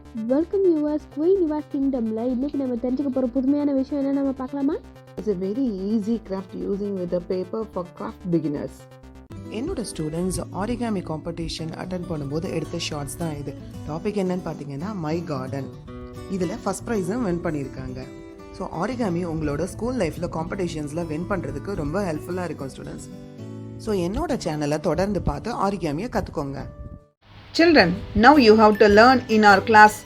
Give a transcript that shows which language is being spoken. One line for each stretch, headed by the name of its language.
English: welcome yours queen your
Tamil: கிங்டம்ல இன்னைக்கு நம்ம தெரிஞ்சுக்க போகிற புதுமையான விஷயம் என்ன நம்ம பார்க்கலாமா?
English: It's a very easy craft using with a paper for craft beginners.
Tamil: என்னோட ஸ்டூடெண்ட்ஸ் ஆரிகாமி காம்படிஷன் அட்டன் பண்ணும்போது எடுத்த ஷார்ட்ஸ் தான் இது. டாபிக் என்னன்னு பார்த்தீங்கன்னா மை கார்டன். இதில் ஃபஸ்ட் ப்ரைஸும் வின் பண்ணியிருக்காங்க. ஸோ ஆரிகாமி உங்களோட ஸ்கூல் லைஃப்பில் காம்படிஷன்ஸில் வின் பண்ணுறதுக்கு ரொம்ப ஹெல்ப்ஃபுல்லாக இருக்கும் ஸ்டூடெண்ட்ஸ். ஸோ என்னோட சேனலை தொடர்ந்து பார்த்து ஆரிகாமியை கற்றுக்கோங்க.
English: Children, now you have to learn in our class.